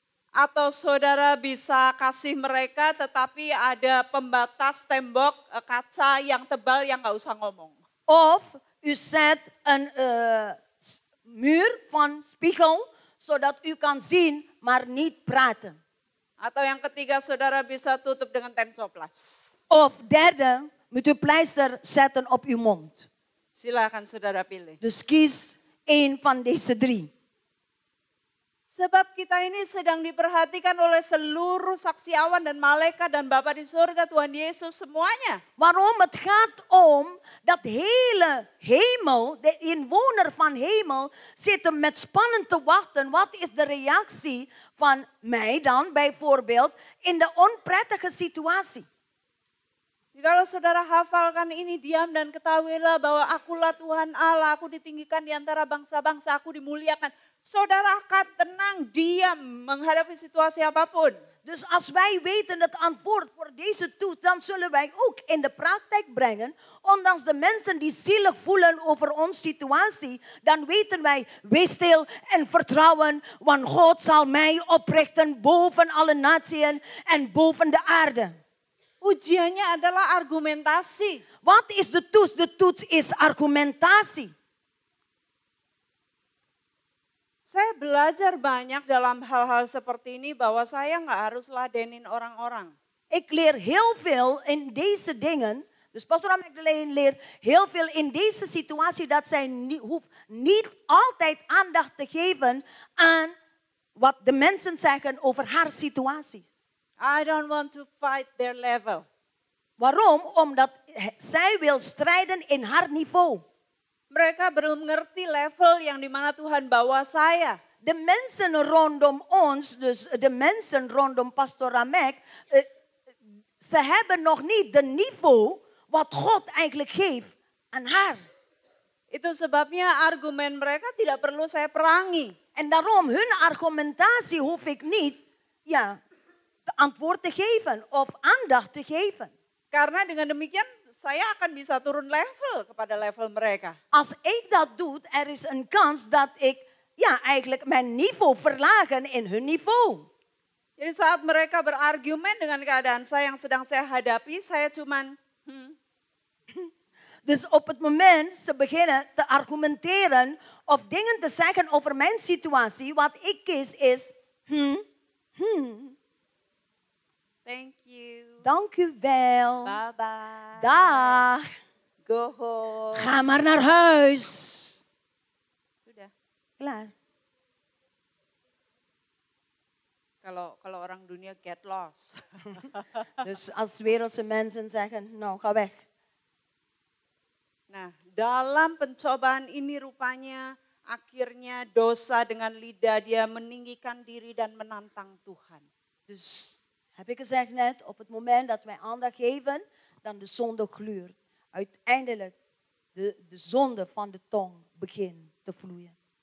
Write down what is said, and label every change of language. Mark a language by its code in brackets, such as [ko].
[id] Atau saudara bisa kasih mereka tetapi ada pembatas tembok kaca yang tebal yang gak usah ngomong. [nl] Of u zet een muur van spiegel, zodat u kan zien, maar niet praten. [id] Atau yang ketiga saudara bisa tutup dengan tensoplas. [nl] Of derde, moet u pleister zetten op uw mond. [id] Silakan saudara pilih. [nl] Dus kies 1 van deze 3. [id] Sebab kita ini sedang diperhatikan oleh seluruh saksi awan dan malaikat dan Bapa di surga, Tuhan Yesus semuanya. [nl] Waarom? Het gaat om dat hele hemel, de inwoner van hemel, zitten met spanning te wachten. Wat is de reactie van mij dan bijvoorbeeld in de onprettige situatie? [id] Kalau saudara hafalkan ini, diam dan ketahuilah bahwa akulah Tuhan Allah, aku ditinggikan di antara bangsa-bangsa, aku dimuliakan. Saudara akan tenang, diam menghadapi situasi apapun. [nl] Dus als wij weten het antwoord voor deze toets, dan zullen wij ook in de praktijk brengen. Ondanks de mensen die zielig voelen over onze situatie, dan weten wij, wees stil en vertrouwen, want God zal mij oprichten boven alle naties en boven de aarde. [id] Ujiannya adalah argumentasi. [nl] Wat is de toets? De toets is argumentatie. [id] Saya belajar banyak dalam hal-hal seperti ini bahwa saya nggak harus ladenin orang-orang. [nl] Ik leer heel veel in deze dingen. Dus Pastor Magdalene leert heel veel in deze situatie dat zij hoeft niet altijd aandacht te geven aan wat de mensen zeggen over haar situaties. [en] I don't want to fight their level. [nl] Waarom? Omdat zij wil strijden in haar niveau. [id] Mereka belum ngerti level yang dimana Tuhan bawa saya. [nl] De mensen rondom ons, dus de mensen rondom Pastor Ramek, ze hebben nog niet de niveau wat God eigenlijk geeft aan haar. [id] Itu sebabnya argumen mereka tidak perlu saya perangi. [nl] En daarom, hun argumentatie hoef ik niet de antwoord te geven of aandacht te geven. [id] Karena dengan demikian saya akan bisa turun level kepada level mereka. [nl] Als ik dat doe, er is een kans dat ik eigenlijk mijn niveau verlagen in hun niveau. [id] Jadi saat mereka berargumen dengan keadaan saya yang sedang saya hadapi, saya cuman [nl] Dus op het moment ze beginnen te argumenteren of dingen te zeggen over mijn situatie, wat ik kies is [en] thank you. [nl] Dank u wel. [en] Bye bye. [nl] Dag. [en] Go home. [nl] Ga maar naar huis. [id] Sudah. [nl] Klaar. [id] Kalau orang dunia [en] get lost. [nl] Dus als wereldse mensen zeggen, nou ga weg. [id] Nah, dalam pencobaan ini rupanya akhirnya dosa dengan lidah dia meninggikan diri dan menantang Tuhan. [nl] Dus heb ik gezegd net, op het moment dat wij aandacht geven, dan de zonde gluurt. Uiteindelijk de zonde van de tong begint te vloeien.